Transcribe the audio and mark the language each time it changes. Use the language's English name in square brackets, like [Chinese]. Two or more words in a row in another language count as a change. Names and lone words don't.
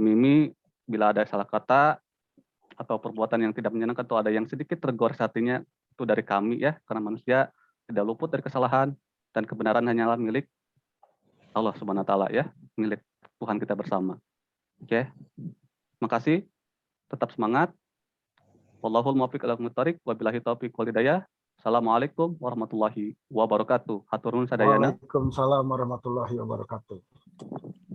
[Indonesian] Mimi, bila ada salah kata atau perbuatan yang tidak menyenangkan atau ada yang sedikit tergores hatinya, itu dari kami ya, karena manusia tidak luput dari kesalahan dan kebenaran hanyalah milik Allah [Arabic] سبحانه وتعالى [Indonesian] ya, milik Tuhan kita bersama. Oke. Makasih. Tetap semangat. [Arabic] والله الموفق إلى أقوم الطريق وبالله التوفيق والهداية. السلام عليكم ورحمة الله وبركاته. [Sundanese] Hatur nuhun sadayana. [Arabic] وعليكم السلام ورحمة الله وبركاته.